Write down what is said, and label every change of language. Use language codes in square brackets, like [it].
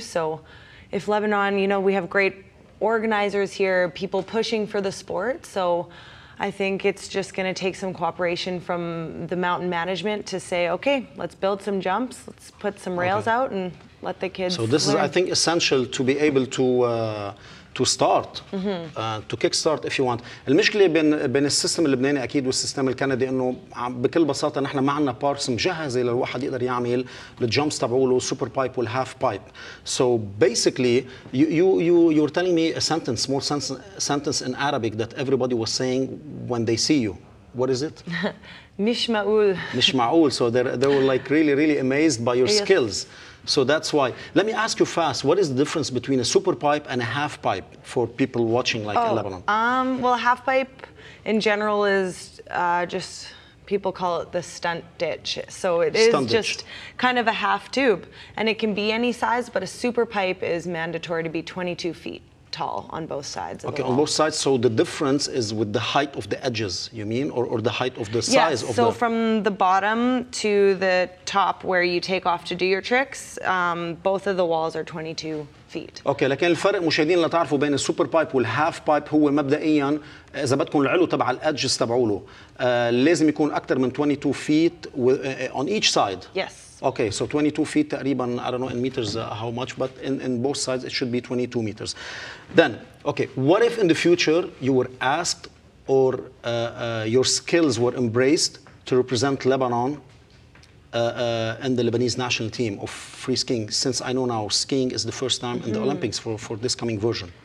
[en] So if Lebanon, you know, we have great organizers here, people pushing for the sport. So I think it's just going to take some cooperation from the mountain management to say, okay, let's build some jumps, let's put some rails out and let the kids So this learn. is, I think, essential to be able to start, to kick start if you want. [ar] المشكله بين السيستم اللبناني اكيد والسيستم الكندي انه بكل بساطه نحن ما عندنا باركس مجهزه للواحد يقدر يعمل الجامبس تبعوله السوبر بايب والهاف بايب. [en] So basically you're telling me a small sentence in Arabic that everybody was saying when they see you. What is it? [ar] مش معقول. مش معقول. [en] So they were like really amazed by your skills. So that's why. Let me ask you fast, what is the difference between a super pipe and a half pipe for people watching like in Lebanon? Well, half pipe in general is just, people call it the stunt ditch. So it is just kind of a half tube. And it can be any size, but a super pipe is mandatory to be 22 feet tall on both sides of the wall. On both sides. So the difference is with the height of the edges, you mean, or the height of the size of the... So from the bottom to the top where you take off to do your tricks, both of the walls are 22 feet. [ar] اوكي لكن الفرق مشاهدين اللي تعرفوا بين السوبر بايب والهاف بايب هو مبدئيا اذا بدكم العلو تبع الادجز تبعوله لازم يكون اكثر من [en] 22 feet on each side. Yes. Okay, so 22 feet [ar] تقريبا, [en] I don't know in meters how much, but in both sides it should be 22 meters. Then, okay, what if in the future you were asked or your skills were embraced to represent Lebanon and the Lebanese national team of free skiing, since I know now skiing is the first time in the Olympics for this coming version.